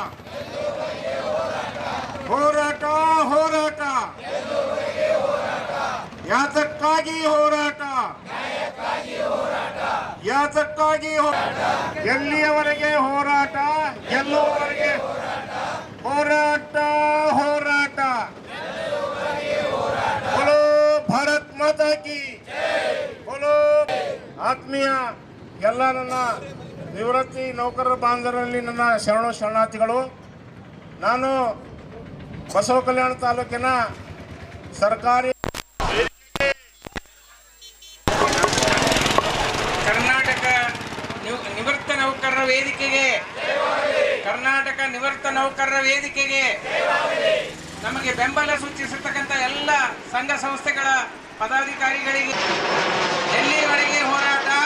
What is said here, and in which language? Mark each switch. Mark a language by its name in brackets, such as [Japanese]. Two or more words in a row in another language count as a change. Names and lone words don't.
[Kannada] ಹೋರಾಟ ಹೋರಾಟ ಯಾತಕ್ಕಾಗಿ ಹೋರಾಟ ಯಾತಕ್ಕಾಗಿ ಎಲ್ಲಿಯವರೆಗೆ ಹೋರಾಟ ಗೆಲ್ಲುವವರೆಗೆ ಹೋರಾಟ ಹೋರಾಟ [Hindi] बोलो भारत माता की बोलो. [Kannada] ಆತ್ಮೀಯ ಎಲ್ಲ ನನ್ನ ನಿವೃತ್ತಿ ನೌಕರರ ಬಾಂಧವರಲ್ಲಿ ನನ್ನ ಶರಣಾರ್ಥಿಗಳು. ನಾನು ಬಸವ ಕಲ್ಯಾಣ ತಾಲೂಕಿನ ಸರ್ಕಾರಿ ಕರ್ನಾಟಕ ನಿವೃತ್ತ ನೌಕರರ ವೇದಿಕೆಗೆ ಕರ್ನಾಟಕ ನಿವೃತ್ತ ನೌಕರರ ವೇದಿಕೆಗೆ ನಮಗೆ ಬೆಂಬಲ ಸೂಚಿಸಿರ್ತಕ್ಕಂಥ ಎಲ್ಲ ಸಂಘ ಸಂಸ್ಥೆಗಳ ಪದಾಧಿಕಾರಿಗಳಿಗೆ ಎಲ್ಲಿವರೆಗೆ ಹೋರಾಟ